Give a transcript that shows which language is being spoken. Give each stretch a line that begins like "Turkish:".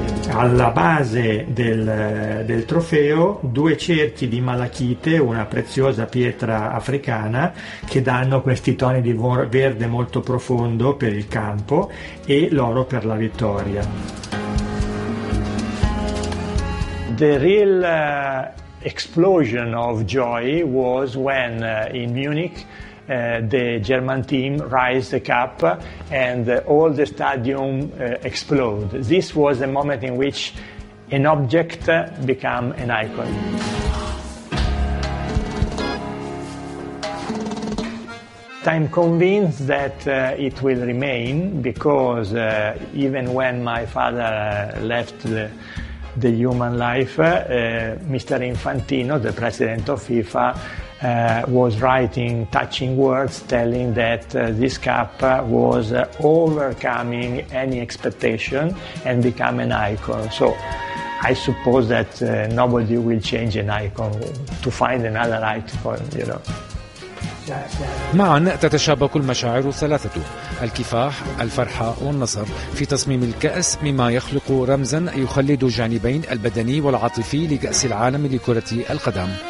Italian: Alla base del trofeo due cerchi di malachite, una preziosa pietra africana, che danno questi toni di verde molto profondo per il campo, e l'oro per la vittoria.
English: The real explosion of joy was when in Munich the German team raised the cup and all the stadium exploded. This was a moment in which an object became an icon. I'm convinced that it will remain, because even when my father left the human life, Mr. Infantino, the president of FIFA, was writing touching words telling that this cup was overcoming any expectation and become an icon. So I suppose that nobody will change an icon to find another icon, you know.
Arabic: معا تتشابك المشاعر الثلاثة: الكفاح، الفرحة والنصر في تصميم الكأس، مما يخلق رمزا يخلد جانبين البدني والعاطفي لكأس العالم لكرة القدم.